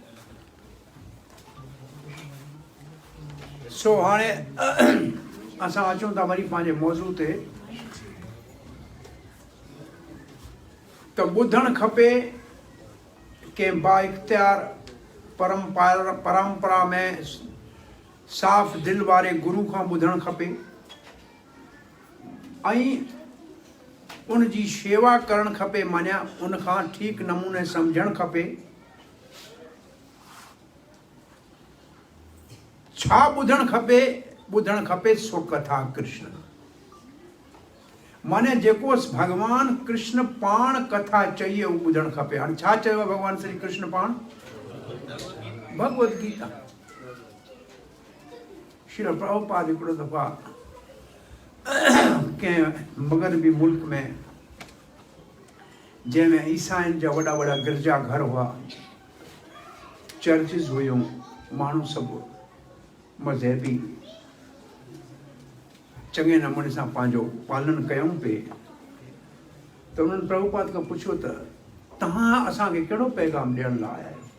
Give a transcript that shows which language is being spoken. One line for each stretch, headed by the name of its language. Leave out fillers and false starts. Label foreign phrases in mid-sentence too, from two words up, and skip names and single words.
Sindhi: सो हाणे असां अचूं था वरी पंहिंजे मौज़ू ते त ॿुधणु खपे कंहिं बाइख़्तियार परंपरा में साफ़ दिलि वारे गुरू खां ॿुधणु खपे ऐं उन जी शेवा करणु खपे माना उन खां ठीकु नमूने सम्झणु खपे। छा ॿुधणु खपे? ॿुधणु खपे सो कथा कृष्ण माने जेको भगवान कृष्ण पाण कथा चई उहो ॿुधणु खपे। हाणे छा चयो भगवान श्री कृष्ण पाण? भगवत गीता। श्री प्रभुपाद हिकिड़ो दफ़ा कंहिं मगरबी मुल्क में जंहिंमें ईसाइनि जा वॾा वॾा गिरजा घर हुआ चर्चिस हुयूं माण्हू सभु मज़हबी चङे नमूने सां पंहिंजो पालन कयूं पिए त उन्हनि प्रभुपाद खां पुछियो त तव्हां असांखे कहिड़ो पैगाम ॾियण लाइ आया आहियो?